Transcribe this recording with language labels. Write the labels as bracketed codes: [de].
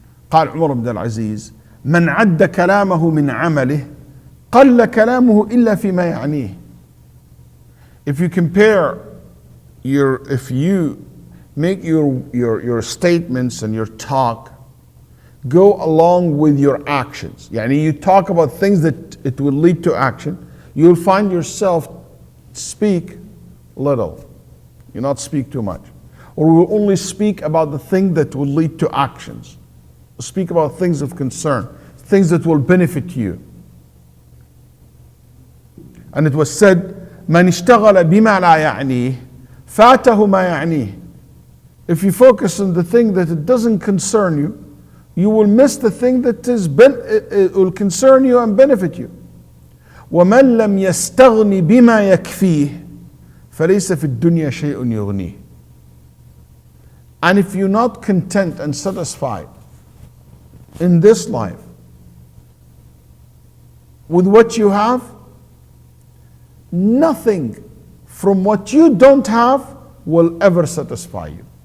[ar] قال عمر بن العزيز من عد كلامه من عمله قل كلامه إلا فيما يعنيه. [en] If you compare if you make your statements and your talk go along with your actions. Yani you talk about things that it will lead to action, you'll find yourself speak little. You not speak too much. Or we will only speak about the thing that will lead to actions. Speak about things of concern, things that will benefit you. And it was said, [ar] من اشتغل بما لا يعنيه فاته ما يعنيه. [en] If you focus on the thing that it doesn't concern you, you will miss the thing that it will concern you and benefit you. [ar] ومن لم يستغني بما يكفيه فليس في الدنيا شيء يغنيه. [en] And if you're not content and satisfied in this life with what you have, nothing from what you don't have will ever satisfy you.